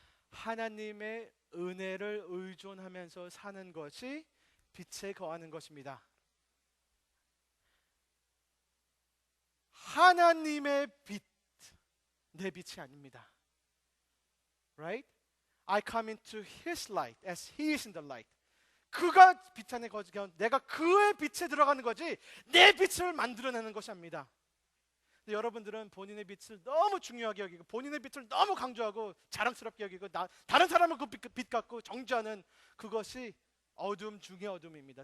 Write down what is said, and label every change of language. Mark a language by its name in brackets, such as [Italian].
[Korean] 하나님의 은혜를 의존하면서 사는 것이 빛에 거하는 것입니다. 하나님의 빛, 내 빛이 아닙니다. [English] Right? I come into His light as He is in the light. [Korean] 그가 빛 안에 거주하면 내가 그의 빛에 들어가는 거지 내 빛을 만들어내는 것이 아닙니다. 여러분들은 본인의 빛을 너무 중요하게 여기고 본인의 빛을 너무 강조하고 자랑스럽게 여기고 다른 사람은 그 빛 갖고 정죄하는, 그것이 어둠 중의 어둠입니다.